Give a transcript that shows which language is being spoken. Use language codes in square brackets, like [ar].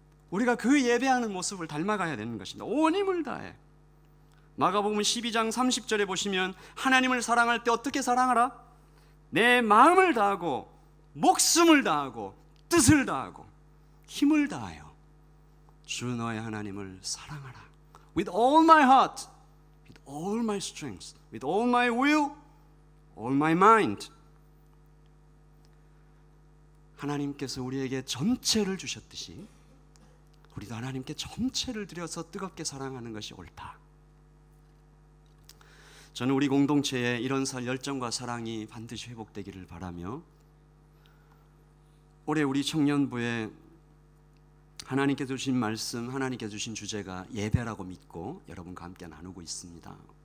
[ko] 우리가 그 예배하는 모습을 닮아가야 되는 것입니다. 온 힘을 다해. 마가복음 12장 30절에 보시면 하나님을 사랑할 때 어떻게 사랑하라? 내 마음을 다하고 목숨을 다하고 뜻을 다하고 힘을 다하여 주 너의 하나님을 사랑하라. [en] With all my heart, with all my strength, with all my will, all my mind. [ko] 하나님께서 우리에게 전체를 주셨듯이 우리도 하나님께 전체를 들여서 뜨겁게 사랑하는 것이 옳다. 저는 우리 공동체에 이런 열정과 사랑이 반드시 회복되기를 바라며, 올해 우리 청년부에 하나님께 주신 말씀, 하나님께 주신 주제가 예배라고 믿고 여러분과 함께 나누고 있습니다.